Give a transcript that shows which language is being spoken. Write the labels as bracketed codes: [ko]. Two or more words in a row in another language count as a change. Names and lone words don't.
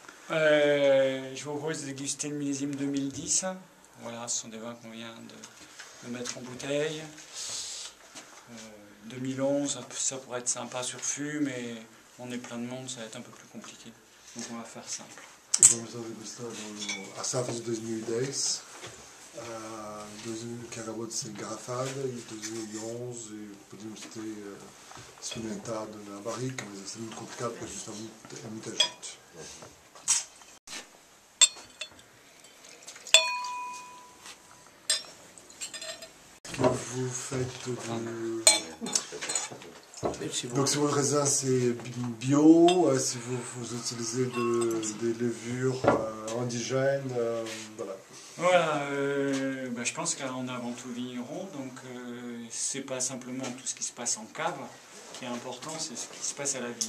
[fr] Je vous propose de déguster le millésime 2010. Voilà, ce sont des vins qu'on vient de mettre en bouteille. 2011, ça pourrait être sympa sur fût, mais on est plein de monde, ça va être un peu plus compliqué. Donc on va faire simple. [pt] Vamos ao degustar a safra de 2010, que acabou de ser engarrafada, e 2011 podíamos ter experimentado na barrica, mas vai ser muito complicado porque justamente é muita gente. [fr] Que vous faites de... Donc si votre raisin c'est bio, si vous utilisez des levures indigènes, voilà. Voilà, je pense qu'on est avant tout vigneron, donc c'est pas simplement tout ce qui se passe en cave qui est important, c'est ce qui se passe à la vigne.